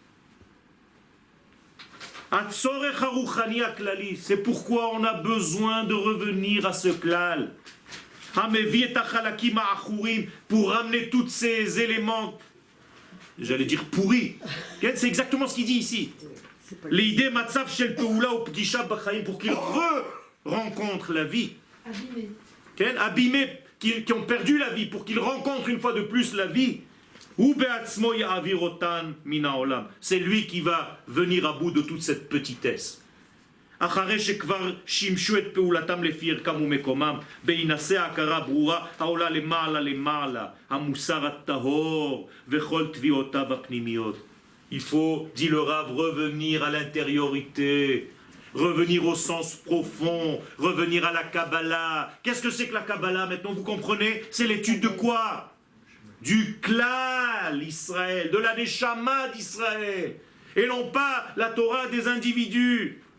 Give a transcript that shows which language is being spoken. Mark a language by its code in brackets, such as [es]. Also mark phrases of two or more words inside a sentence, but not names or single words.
[fr] C'est pourquoi on a besoin de revenir à ce klal. Pour ramener tous ces éléments, j'allais dire pourris. C'est exactement ce qu'il dit ici. [he] L'idée מצב של פעולה או פגישה בחיים, [fr] pour qu'ils rencontrent la vie. Abîmés, qui ont perdu la vie, pour qu'ils rencontrent une fois de plus la vie. C'est lui qui va venir à bout de toute cette petitesse. [he] אחרי שכבר שימשו את פעולתם לפי ערכם ומקומם בהינשא ההכרה ברורה העולה למעלה למעלה המוסר הטהור וכל תביעותיו הפנימיות. [fr] Il faut, dit le Rav, revenir à l'intériorité, revenir au sens profond, revenir à la Kabbalah. Qu'est-ce que c'est que la Kabbalah maintenant, vous comprenez? C'est l'étude de quoi? Du [he] כלל ישראל, [fr] de la neshama d'Israël, et non pas la Torah des individus.